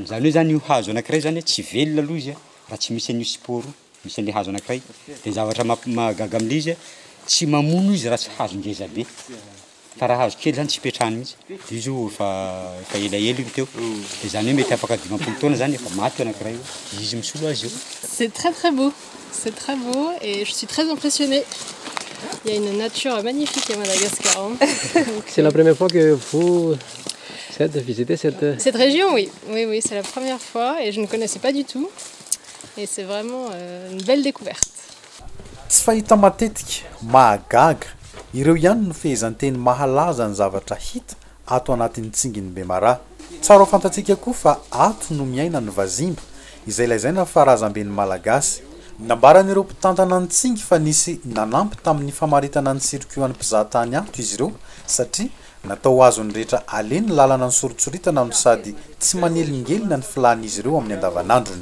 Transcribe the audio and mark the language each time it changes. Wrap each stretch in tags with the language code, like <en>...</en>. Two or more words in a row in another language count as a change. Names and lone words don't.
<mg>Zany hoe zany io hazo anankiray zany tsy velona aloha izy raha tsy misy an'io sport misy an'le hazo anankiray. Dia zavatra mahagaga amin'le izy tsy mamono izy raha tsy hazo ngeza be. Fa raha hazo kely zany tsy petrahany mihitsy. Dia izy efa elaela io teo. Dia zany hoe mety afaka 20 taona zany efa maty anankiray io. Izy misolo azy io.</mg> <fr>C'est très très beau. C'est très beau et je suis très impressionnée. Il y a une nature magnifique à Madagascar. C'est la première fois que vous visitez cette région, oui. Oui, c'est la première fois et je ne connaissais pas du tout. Et c'est vraiment une belle découverte.</fr> <mg>Tsy fahita matetika mahagaga ireo ihany no fehezanteny mahalaza ny zavatra hita ato anatin'ny Tsingy Bemara. Tsara ho fantatsika koa fa ato no miaina ny vazimba izay lazaina fa razamben'ny malagasy. Nambaran'ireo mpitantana ny Tsingy fa nisy nanampy tamin'ny famaritana ny sirkuan'ny mpizahatany ato izy ireo satria natao azon'ny rehetra Allée ny lalana ny soritsoritana no sady tsy manelingelina ny filan'izy ireo amin'ny andavanandrony.</mg>